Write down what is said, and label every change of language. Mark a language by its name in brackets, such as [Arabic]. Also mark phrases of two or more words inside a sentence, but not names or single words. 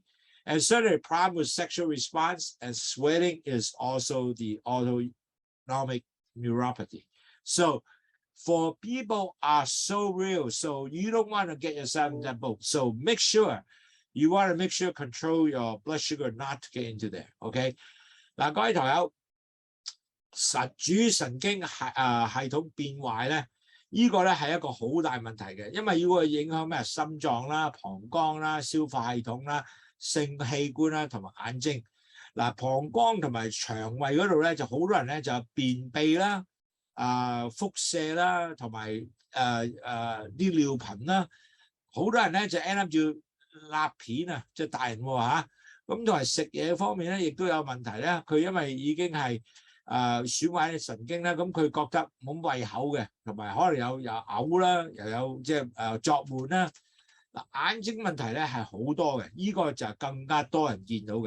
[English] And certainly the problem with sexual response and sweating is also the autonomic neuropathy. So for people are so real, so you don't want to get yourself in that boat. So make sure, you want to make sure control your blood sugar not to get into there, okay? [Cantonese] 嗱，各位朋友，主神經系統變壞咧，呢個咧係一個好大問題嘅，因為要會影響咩心臟啦、膀胱啦、消化系統啦、性器官啦同埋眼睛。嗱，膀胱同埋腸胃嗰度咧就好多人咧就有便秘啦、腹瀉啦，同埋啲尿頻啦，好多人咧就 [English] end up [Cantonese] 要立片啊，即係大人喎嚇。咁同埋食嘢方面咧，亦都有問題咧。佢因為已經係損壞神經啦，咁佢覺得冇胃口嘅，同埋可能有嘔啦，又有即係作悶啦。嗱，眼睛問題咧係好多嘅，呢個就係更加多人見到嘅。